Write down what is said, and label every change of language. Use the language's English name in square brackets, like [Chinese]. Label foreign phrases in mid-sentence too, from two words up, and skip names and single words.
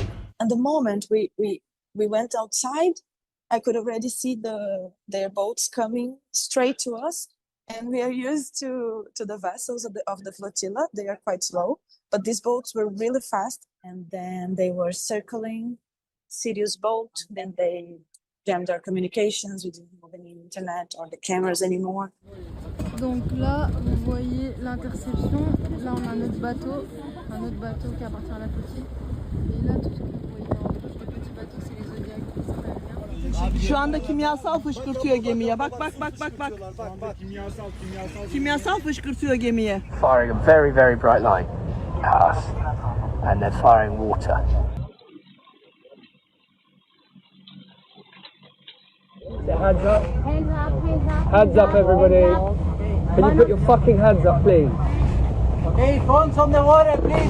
[English] At the moment we went outside, I could already see their boats coming straight to us, and we are used to the vessels of the flotilla. They are quite slow, but these boats were really fast, and then they were circling Syria's boat. Then they jammed our communications. We didn't have any internet or the cameras anymore. [French] Donc là, vous voyez l'interception. Là, on a un autre bateau qui appartient à la flottille. Et là, tout ce que vous voyez en rouge, le petit bateau, c'est les Zodiacs. [Turkish] Şu anda kimyasal fışkırtıyor gemiye. Bak. Kimyasal fışkırtıyor gemiye. [English] Firing a very, very bright light at us, and they're firing water. Hands up. Hands up, everybody. Can you put your fucking hands up, please? Okay, phones on the water, please.